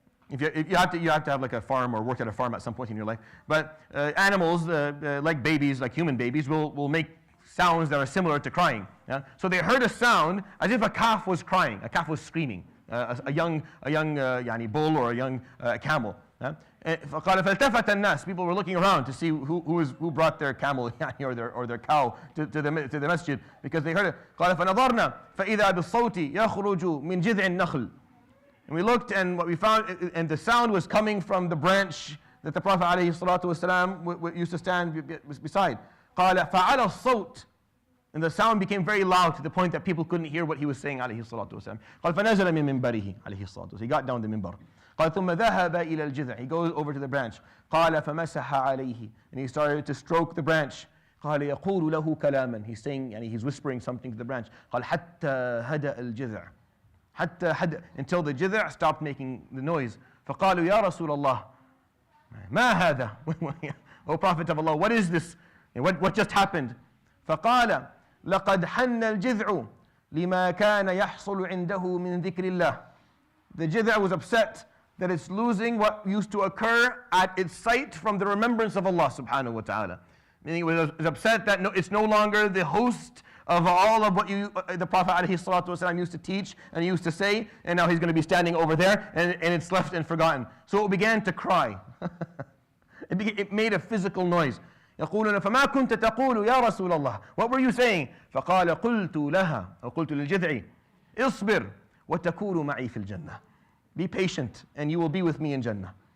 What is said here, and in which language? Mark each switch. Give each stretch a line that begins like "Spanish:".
English: You have to have like a farm or worked at a farm at some point in your life. But animals, like babies, like human babies, will make sounds that are similar to crying. Yeah? So they heard a sound as if a calf was crying, a calf was screaming, a young bull or a young camel.
Arabic: Yeah? فقال فالتفت الناس.
English: People were looking around to see who brought their camel or their cow to the masjid, because they heard it.
Arabic: قال فنظرنا فإذا بالصوت يخرج من جذع النخل.
English: And we looked, and what we found, and the sound was coming from the branch that the Prophet ﷺ used to stand beside.
Arabic: قال فعلى الصوت.
English: And the sound became very loud to the point that people couldn't hear what he was saying
Arabic: عليه الصلاة والسلام. قال فنزل من منبره عليه الصلاة والسلام.
English: He got down the minbar.
Arabic: قال ثم ذهب إلى الجذع.
English: He goes over to the branch.
Arabic: قال فمسح عليه.
English: And he started to stroke the branch.
Arabic: قال يقول له كلاما.
English: He's saying, and he's whispering something to the branch.
Arabic: قال حتى هدأ الجذع.
English: Until the jidh' stopped making the noise.
Arabic: فقالوا يا رسول الله ما هذا?
English: O Prophet of Allah, what is this? What just happened?
Arabic: فقال لقد حن الجذع لما كان يحصل عنده من ذكر الله.
English: The jidh' was upset that it's losing what used to occur at its site from the remembrance of Allah subhanahu wa ta'ala. Meaning it was upset that it's no longer the host of all of what the Prophet ﷺ used to teach and he used to say, and now he's going to be standing over there, and it's left and forgotten. So it began to cry. It made a physical noise.
Arabic: يقولون فما كنت تقول يا رسول الله.
English: What were you saying?
Arabic: فقال قلت لها أو قلت للجذع اصبر وتكون معي في الجنة.
English: Be patient and you will be with me in Jannah.